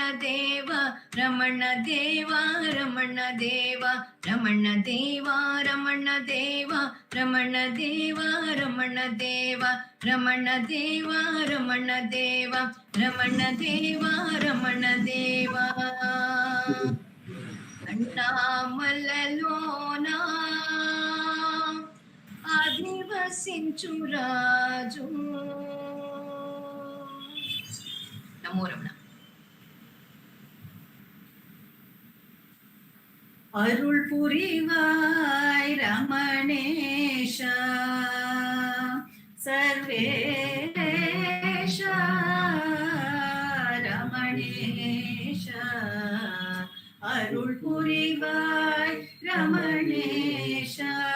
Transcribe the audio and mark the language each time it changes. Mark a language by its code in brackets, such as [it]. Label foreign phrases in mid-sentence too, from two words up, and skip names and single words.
[te] దేవ రమణ దేవ రమణ దేవ రమణ దేవ రమణ దేవ రమణ దేవ రమణ దేవ రమణ దేవ రమణ దేవ రమణ దేవ రమణ దేవ అన్నామలలోనా ఆదివసించు రాజు. నమో రమణ. [ta] அருள் புரிவாய் ரமணேஷா சர்வேஷா ரமணேஷா அருள் புரிவாய் ரமணேஷா